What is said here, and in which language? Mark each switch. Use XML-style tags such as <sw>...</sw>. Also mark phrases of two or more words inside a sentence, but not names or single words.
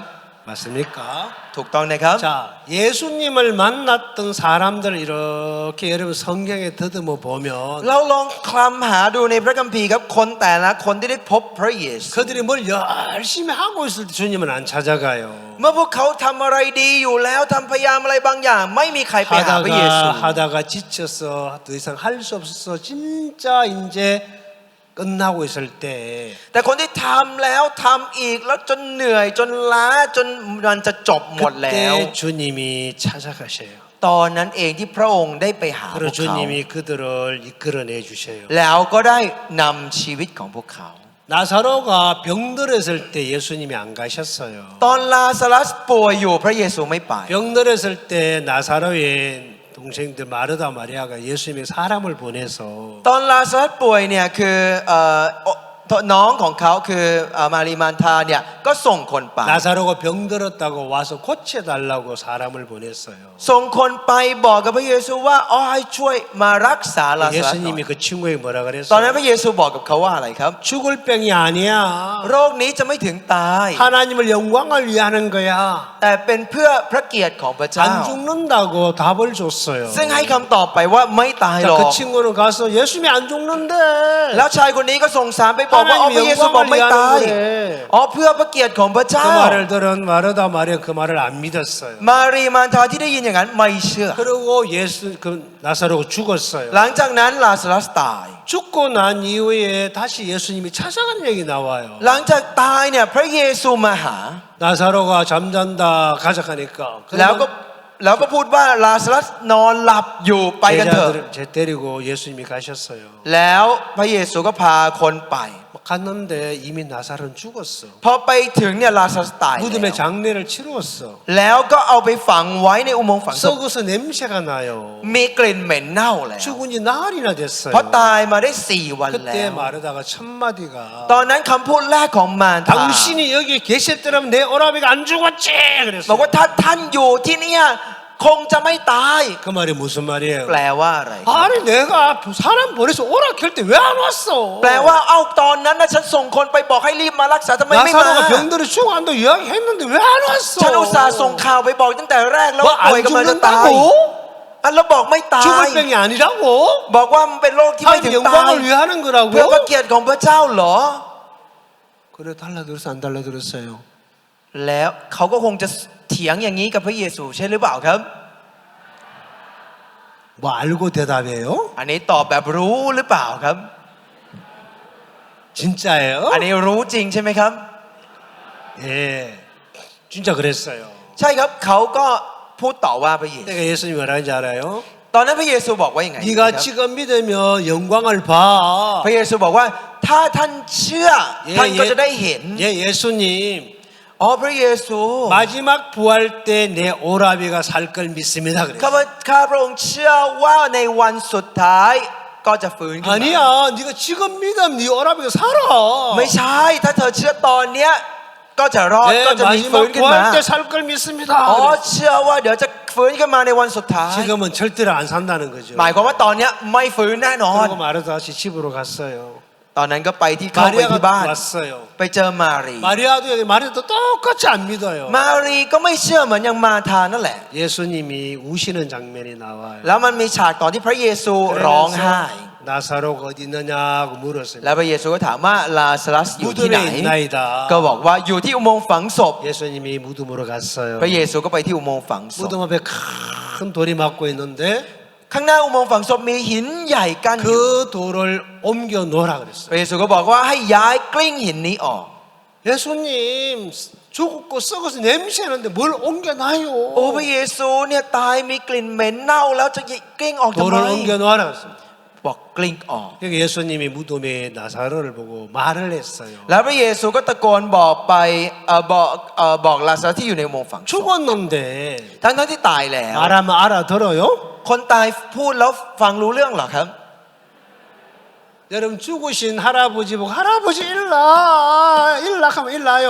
<ko>맞습니까?</ko> <th>ถูกต้องนะครับ</th> <ko>자, 예수님을 만났던 사람들 이렇게 여러분 성경에 더듬어 보면</ko> <th>เราลองคลำหาดูในพระคัมภีร์ครับคนแต่ละคนที่ได้พบพระเยซู</th> <ko>그들이 뭘 열심히 하고 있을 때 주님은 안 찾아가요.</ko> <th>เมื่อพวกเขาทำอะไรดีอยู่แล้วทำพยายามอะไรบางอย่าง ไม่มีใครไปหาพระเยซู</th> <ko>하다가 지쳐서 더 이상 할 수 없어서 진짜 이제 끝나고 있을 때</ko> <th>แต่คนที่ทำแล้วทำอีกแล้วจนเหนื่อยจนล้าจนมันจะจบหมดแล้ว</th> <ko>그때 주님이 찾아가셔요.</ko> <th>ตอนนั้นเองที่พระองค์ได้ไปหาพว</th> <ko>그리고</ko> <th>กเขา</th> <ko>주님이 그들을 이끌어내 주셔요.</ko> <th>แล้วก็ได้นำชีวิตของพวกเขา</th> <ko>나사로가 병들었을 때 예수님이 안 가셨어요.</ko> <th>ตอนลาซารัสป่วยอยู่พระเยซูไม่ไป</th> <ko>병들었을 때 나사로의 동생들 마르다 마리아가 예수님의 사람을 보내서</ko> <th>ตอนลาซารัสป่วยเนี่ยคือน้องของเขาคือมารีมานธาเนี่ยก็ส่งคนไป</th> <ko>나사로가 병들었다고 와서 고쳐달라고 사람을 보냈어요.</ko> <th>ส่งคนไปบอกกับพระเยซูว่าอ๋อให้ช่วยมารักษาลาซารัสหน่อย</th> <ko>예수님이 그 친구에게 뭐라</ko> <th>ตอนนั้น</th> <ko>그랬어요?</ko> <th>พระเยซูบอกกับเขาว่าอะไรครับ</th> <ko>죽을 병이 아니야.</ko> <th>โรคนี้จะไม่ถึงตาย</th> <ko>하나님을 영광을 위하는 거야.</ko> <th>แต่เป็นเพื่อพระเกียรติของพระเจ้า</th> <ko>안 죽는다고 답을 줬어요.</ko> <th>ซึ่งให้คำตอบไปว่าไม่ตายหร</th> <ko>자,</ko> <th>อก</th> <ko>그 친구는 가서 예수님이 안 죽는데</ko> <th>แล้วชายคนนี้ก็ส่งสารไปบอกว่าอ๋อ</th> <ko>하나님이</ko> <th>พระเยซูบอก</th> <ko>영광을</ko> <th>ไม่ตาย</th> <ko>위하는 거래.</ko> <th>อ๋อเพื่อพระเกียรติของพระเจ้า</th> <ko>그 말을 들은 마르다 마리아 그 말을 안 믿었어요.</ko> <th>มารีมานธาที่ได้ยินอย่างนั้นไม่เชื่อ</th> <ko>그리고 예수 그 나사로가 죽었어요.</ko> <th>หลังจากนั้นลาซารัสตาย</th> <ko>죽고 난 이후에 다시 예수님이 찾아간 얘기 나와요.</ko> <th>หลังจากตายเนี่ยพระเยซูมาหา</th> <ko>나사로가 잠잔다 가져가니까</ko> <th>แล้วก็พูดว่าลาซารัสนอนหลับอยู่ไปกันเถอะ</th> <ko>제자들을 데리고 예수님이 가셨어요.</ko> <th>แล้วพระเยซูก็พาคนไป</th> <ko>갔는데 이미 나사로는 죽었어.</ko> <th>พอไปถึงเนี่ยลาซารัสตาย</th> <ko>무덤에 장례를 치루었어.</ko> <th>แล้วก็เอาไปฝังไว้ในอุโมงค์ฝังศพ</th> <ko>썩어서 냄새가 나요.</ko> <th>มีกลิ่นเหม็นเน่าแล้ว</th> <ko>죽은 지 나흘이나 됐어요.</ko> <th>เพราะตายมาได้4 วันแล้</th> <ko>그때</ko> <th>ว</th> <ko>마르다가 첫 마디가</ko> <th>ตอนนั้นคำพูดแรกของมารธา</th> <ko>당신이 여기 계셨더라면 내 오라비가 안 죽었지</ko> <th>บอก</th> <ko>그랬어요.</ko> <th>ว่าถ้าท่านอยู่ที่เนี่ยคงจะไม่ตาย</th> <ko>그 말이 무슨 말이에요?</ko> <th>แปลว่าอะไร</th> <ko>아니 내가 사람 보내서 오라 켤 때 왜 안 왔어?</ko> <th>แปลว่าเอ้าตอนนั้นนะฉันส่งคนไปบอกให้รีบมารักษาทำไมไม่มา</th> <ko>나사로가 병들어 죽어간다고 이야기했는데 왜 안 왔어?</ko> <th>ฉันอุตส่าห์ส่งข่าวไปบอกตั้งแต่แรกแล้วว่า ว่า ป่วยกำลังจะตาย</th> <ko>죽는다고?</ko> <th>อันแล้วบอกไม่ตาย</th> <ko>죽을 병이 아니라고?</ko> <th>บอกว่ามันเป็นโรคที่ไม่ถึ</th> <ko>하나님</ko> <th>งตาย</th> <ko>영광을 위하는</ko> <th>เพื่อพระ</th> <ko>거라고?</ko> <th>เกียรติของพระเจ้าเหรอ</th> <ko>그래 달라들었어 안 달라들었어요?</ko> <th>แล้วเขาก็คงจะเถียงอย่างนี้กับพระเยซูใช่หรือเปล่าครับ</th> <ko>뭐 알고 대답해요?</ko> <th>อันนี้ตอบแบบรู้หรือเปล่าครับ</th> <ko>진짜예요?</ko> <th>อันนี้รู้จริงใช่ไหมครับ</th> <ko>예, 진짜 그랬어요.</ko> <th>ใช่ครับเขาก็พูดต่อว่าพระเยซู</th> <ko>내가 예수님이 뭐라는지 알아요?</ko> <th>ตอนนั้นพระเยซูบอกว่ายังไง</th> <ko>네가 지금 믿으면 영광을 봐.</ko> <th>พระเยซูบอกว่าถ้าท่านเชื่อท่านก็จะได้เห็น</th> <ko>예, 예수님</ko> <th>อ๋อพระเยซู</th> <ko>마지막 부활 때 내 오라비가 살 걸 믿습니다.</ko> <th>ข้า</th> <ko>그래요.</ko> <th>พระองค์เชื่อว่าในวันสุดท้ายก็จะฟื้นขึ้นมา</th> <ko>아니야, 네가 지금 믿으면 네 오라비가 살아.</ko> <th>ไม่ใช่ ถ้าเธอเชื่อตอนเนี้ยก็จะรอด ก็</th> <ko>네,</ko> <th>จะมีฟื้น</th> <ko>마지막</ko> <th>ขึ้นมา</th> <ko>구할 때 살 걸 믿습니다.</ko> <th>อ๋อเชื่อว่าเดี๋ยวจะฟื้นขึ้นมาในวันสุดท้าย</th> <ko>지금은 절대로 안 산다는 거죠.</ko> <th>หมายความว่าตอนเนี้ยไม่ฟื้นแน่นอน</th> <ko>그리고 마르다 다시 집으로 갔어요.</ko> <th>ตอนนั้นก็ไปที่เข้าไปที่บ้าน</th> <ko>마리아가 왔어요.</ko> <th>ไปเจอมารี</th> <ko>마리아도 똑같이 안 믿어요.</ko> <th>มารีก็ไม่เชื่อเหมือนอย่างมาธานั่นแหละ</th> <ko>예수님이 우시는 장면이 나와요.</ko> <th>แล้วมันมีฉากตอนที่พระเยซูร้องไห้</th> <ko>나사로가 어디 있느냐고 물었어요.</ko> <th>แล้วพระเยซูก็ถามว่าลาซารัสอยู่ที่ไหน</th> <ko>무덤에 있나이다.</ko> <th>ก็บอกว่าอยู่ที่อุโมงค์ฝังศพ</th> <ko>예수님이 무덤으로 갔어요.</ko> <th>พระเยซูก็ไปที่อุโมงค์ฝังศพ</th> <ko>무덤 앞에 큰 돌이 막고 있는데</ko> <th>ข้างหน้าอุโมงค์ฝังศพมีหินใหญ่กั้นอยู่</th> <ko>그 돌을 옮겨 놓으라</ko> <th>พ</th> <ko>그랬어요.</ko> <th>ระเยซูก็บอกว่าให้ย้ายกลิ้งหินนี้ออก</th> <ko>예수님 죽고 썩어서 냄새나는데 뭘 옮겨놔요.</ko> <th>โอ้พระเยซูเนี่ยตายมีกลิ่นเหม็นเน่าแล้วจะกลิ้งออกทำไม</th> <ko>돌을 옮겨 놓으라 그랬습니다.</ko> <th>บอกกลิ้งออก</th> <ko>그러니까 예수님이 무덤에 나사로를 보고 말을 했어요.</ko> <th>แล้วพระเยซูก็ตะโกนบอกไปบอกลาซารัสที่อยู่ในอุโมงค์ฝังศพ</th> <ko>죽었는데</ko> <th>ทั้งที่ตายแล้ว</th> <ko>말하면 알아들어요?</ko> <th>คนตายพูดแล้วฟังรู้เรื่องเหรอครับ</th> <ko>여러분 죽으신 할아버지 보고 할아버지 일라 하면 일라요.</ko>